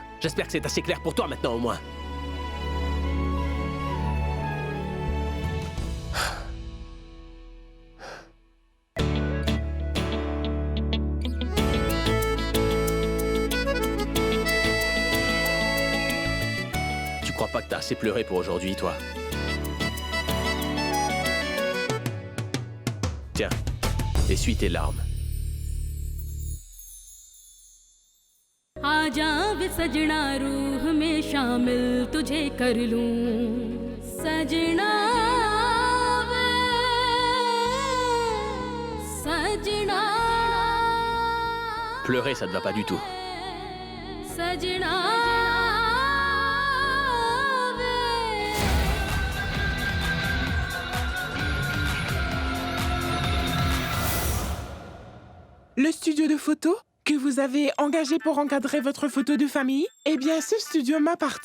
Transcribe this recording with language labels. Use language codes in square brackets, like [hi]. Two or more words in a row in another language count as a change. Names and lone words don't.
[fr] J'espère que c'est assez clair pour toi maintenant au moins. Tu crois pas que t'as assez pleuré pour aujourd'hui, toi? Tiens, essuie tes larmes. [hi] आजा वे सजना रूह में शामिल तुझे कर लूं सजना वे सजना [fr] Pleurer, ça ne va pas du tout. [hi] सजना [fr] Le studio de photos que vous avez engagé pour encadrer votre photo de famille, eh bien, ce studio m'appartient.